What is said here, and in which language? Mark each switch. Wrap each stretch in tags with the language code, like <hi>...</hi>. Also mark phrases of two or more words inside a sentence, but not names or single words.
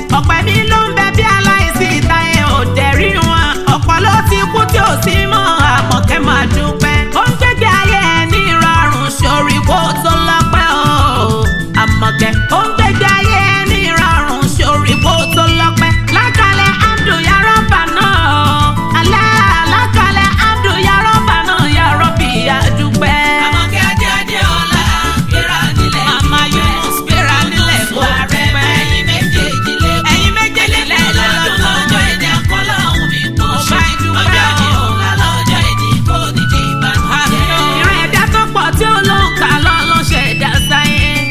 <yo>Ọ̀pẹ mi ló ń bẹ bí aláìsí ìta ẹ̀ ò dẹ̀ rí wọn. Ọ̀pọ̀ ló ti kú tí ò sí mọ́. Àmọ̀kẹ́ máa dúpẹ́. Ó ń gbégbé ayé ẹ ní ìrọ̀rùn, sórí kó tó lọ́pẹ́ o. Àmọ̀kẹ́, ó ń gbégbé ayé ẹ ní ìrọ̀rùn, sórí kó tó lọ́pẹ́. Lákàlẹ̀ Abdu</yo> <ar>يا ربنا.</ar> <yo>Alá, lákàlẹ̀ Abdu</yo> <ar>يا ربنا يا ربي,</ar> <yo>a dúpẹ́. Àmọ̀kẹ́ Adé Adéọlá, gbéra nílẹ̀. Màmá Yunus, gbéra nílẹ̀, mo dúpẹ́. Ẹ̀yin méjèèjì lé. Ẹ̀yin méjèèjì lé lọ́dún lọ́jọ́ ẹni, àkọ́lọ́ ohun mi kò ṣe. Ọba ìdúpẹ́ o. Ọjọ́ mi ńlá lọ́jọ́ ẹni, kò ní di ìbànújẹ́. Ìran ẹ̀dá tó pọ̀ tí ó ló ń kà lọ ló ṣẹ̀dá sáyé.</yo>